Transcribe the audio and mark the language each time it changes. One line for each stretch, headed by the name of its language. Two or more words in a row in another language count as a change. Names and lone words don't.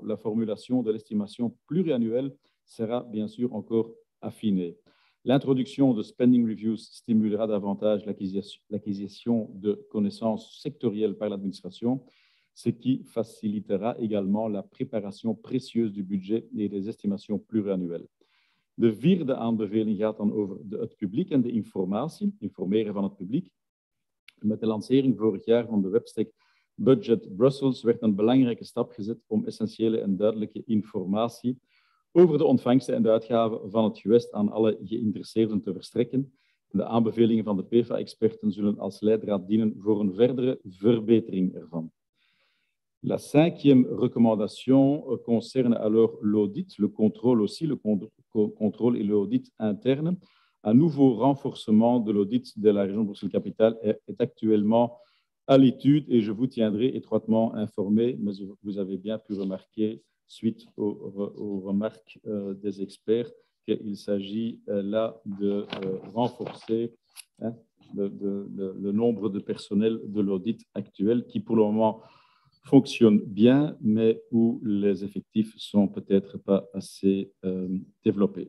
French: La formulation de l'estimation pluriannuelle sera bien sûr encore affinée. L'introduction de
English: spending reviews
French: stimulera davantage l'acquisition de connaissances sectorielles par l'administration, ce qui facilitera également la préparation précieuse du budget et des estimations pluriannuelles.
Dutch: De vierde aanbeveling gaat dan over het publiek en de informatie, informeren van het publiek. Met de lancering vorig jaar van de webstack parlement.brussels werd een belangrijke stap gezet om essentiële en duidelijke informatie over de ontvangsten en de uitgaven van het gewest aan alle geïnteresseerden te verstrekken. De aanbevelingen van de PFA-experten zullen als leidraad dienen voor een verdere verbetering ervan.
French: La cinquième recommandation concerne alors l'audit, le contrôle aussi, le contrôle et l'audit interne. Un nouveau renforcement de l'audit de la région de Bruxelles-Capitale est actuellement à l'étude et je vous tiendrai étroitement informé, mais vous avez bien pu remarquer, suite aux remarques des experts, qu'il s'agit là de renforcer le nombre de personnel de l'audit actuel qui, pour le moment, fonctionnent bien, mais où les effectifs sont peut-être pas assez développés.